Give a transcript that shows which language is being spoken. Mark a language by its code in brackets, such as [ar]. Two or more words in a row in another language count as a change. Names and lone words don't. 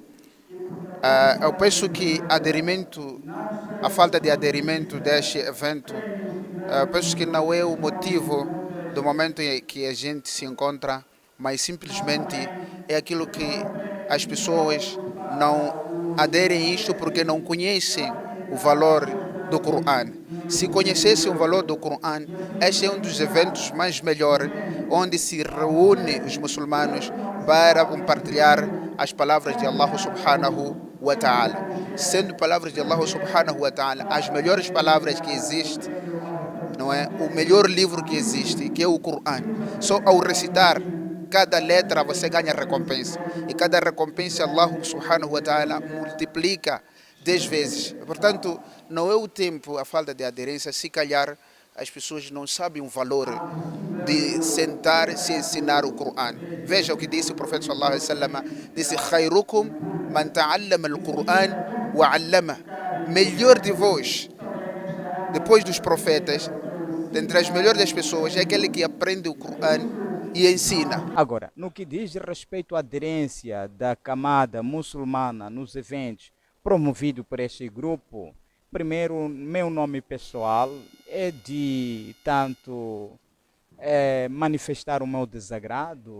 [pt] Eu penso que a falta de aderimento deste evento, penso que não é o motivo do momento em que a gente se encontra, mas simplesmente é aquilo que as pessoas não aderem a isto porque não conhecem o valor do Coran. Se conhecessem o valor do Coran, este é um dos eventos mais melhores, onde se reúne os muçulmanos para compartilhar as palavras de [ar] الله سبحانه وتعالى. [pt] Sendo palavras de [ar] الله سبحانه وتعالى [pt] as melhores palavras que existem, não é? O melhor livro que existe, que é o Coran. Só ao recitar cada letra você ganha recompensa. E cada recompensa [ar] الله سبحانه وتعالى [pt] multiplica 10 vezes. Portanto, não é o tempo, a falta de aderência, se calhar as pessoas não sabem o valor de sentar e se ensinar o Coran. Veja o que disse o profeta [ar] صلى الله عليه وسلم, disse: "خيركم من تعلم القرآن وعلم". [pt] Melhor de vós, depois dos profetas, dentre as melhores das pessoas, é aquele que aprende o Coran e ensina. Agora, no que diz respeito à aderência da camada muçulmana nos eventos promovido por este grupo, primeiro, meu nome pessoal é de tanto manifestar o meu desagrado.